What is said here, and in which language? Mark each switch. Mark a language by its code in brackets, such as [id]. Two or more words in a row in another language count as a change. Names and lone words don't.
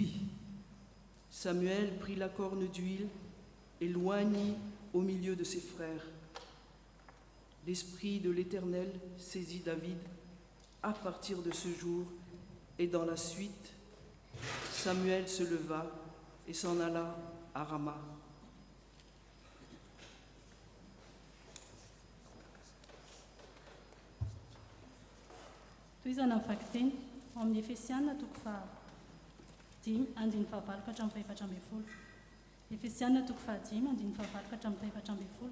[fr] » Samuel prit la corne d'huile et l'oignit au milieu de ses frères. L'Esprit de l'Éternel saisit David à partir de ce jour, et dans la suite, Samuel se leva et s'en alla à Rama. [mg] Toizana fakteny ao amin'ny Efesiana toko fahadimy andiny fahavalo ka hatramin'ny fahaefatra ambin'ny folo. Efesiana toko fahadimy andiny fahavalo ka hatramin'ny fahaefatra ambin'ny folo.